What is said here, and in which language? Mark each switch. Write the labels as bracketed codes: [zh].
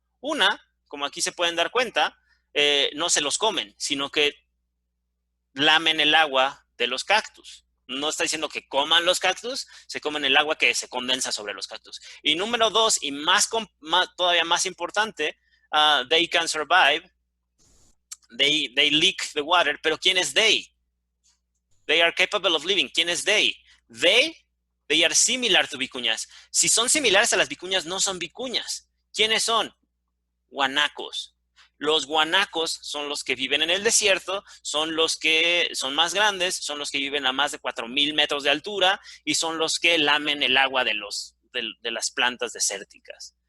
[es] Una, como aquí se pueden dar cuenta, no se los comen, sino que lamen el agua de los cactus. No está diciendo que coman los cactus, se comen el agua que se condensa sobre los cactus. Y número 2, y todavía más importante, [en] they can survive. They lick the water, [es] pero ¿quién es [en] they? They are capable of living. [es] ¿Quién es [en] they? They are similar to vicuñas. [es] Si son similares a las vicuñas, no son vicuñas. ¿Quiénes son? Guanacos. Los guanacos son los que viven en el desierto, son los que son más grandes, son los que viven a más de 4,000 metros de altura y son los que lamen el agua de las plantas desérticas.